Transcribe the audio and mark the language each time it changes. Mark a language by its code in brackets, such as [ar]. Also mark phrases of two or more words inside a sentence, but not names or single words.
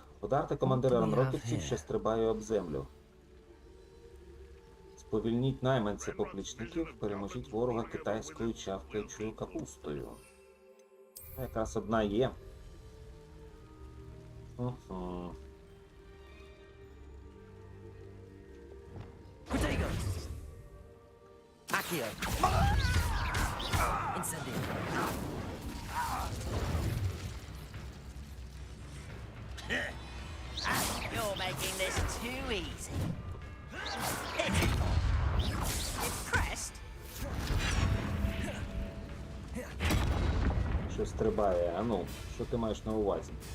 [uk] Ударте командира ранроківців, що стрибає об землю. Сповільніть найманця поплічників, переможіть ворога китайською чавкаючою капустою. Якраз одна є. Угу. [la] Protego. Accio. Incendio. [en] You're making this too easy. Impressed? [uk] Що стрибає? А ну, що ти маєш на увазі?